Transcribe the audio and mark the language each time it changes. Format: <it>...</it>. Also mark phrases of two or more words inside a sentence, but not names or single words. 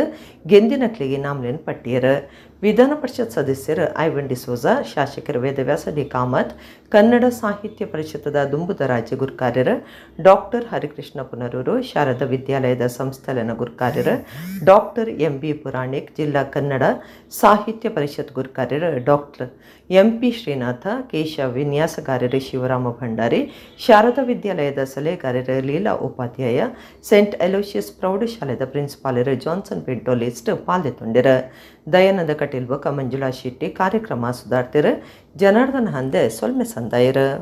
<tcy>ಗೆಂದಿನಕ್ಲಿಗೆ ನಾಮ್ಲೇನು ಪಟ್ಟಿಯರ ವಿಧಾನ ಪರಿಷತ್ ಸದಸ್ಯರು ಐವನ್ ಡಿಸೋಜಾ ಶಾಸಕರು ವೇದವ್ಯಾಸ ಡಿ ಕಾಮತ್ ಕನ್ನಡ ಸಾಹಿತ್ಯ ಪರಿಷತ್ತದ ದುಂಬುದ ರಾಜ್ಯ ಗುರುಕಾರ್ಯರು ಡಾಕ್ಟರ್ ಹರಿಕೃಷ್ಣ ಪುನರೂರು ಶಾರದಾ ವಿದ್ಯಾಲಯದ ಸಂಸ್ಥಾಲನ ಗುರುಕಾರ್ಯರು ಡಾಕ್ಟರ್ MB ಪುರಾಣಿಕ್ ಜಿಲ್ಲಾ ಕನ್ನಡ ಸಾಹಿತ್ಯ ಪರಿಷತ್ ಗುರುಕಾರ್ಯರು ಡಾಕ್ಟರ್ MP ಶ್ರೀನಾಥ ಕೇಶವ ವಿನ್ಯಾಸಗಾರರು ಶಿವರಾಮ ಭಂಡಾರಿ ಶಾರದಾ ವಿದ್ಯಾಲಯದ ಸಲಹೆಗಾರರು ಲೀಲಾ ಉಪಾಧ್ಯಾಯ ಸೆಂಟ್ ಅಲೋಷಿಯಸ್ ಪ್ರೌಢಶಾಲೆದ ಪ್ರಿನ್ಸಿಪಾಲರು ಜಾನ್ಸನ್ ಪಿಂಟೋಲಿಸ್ಟ್ ಪಾಲ್ದೆತೊಂಡಿರ ದಯಾನಂದ ಕಟೀಲ್ ಬೊಕ ಮಂಜುಳಾ ಶೆಟ್ಟಿ ಕಾರ್ಯಕ್ರಮ ಸುಧಾರ್ತಿರು ಜನಾರ್ದನ ಹಂದೆ ಸೊಲ್ಮೆ ಸಂದಾಯರು</tcy>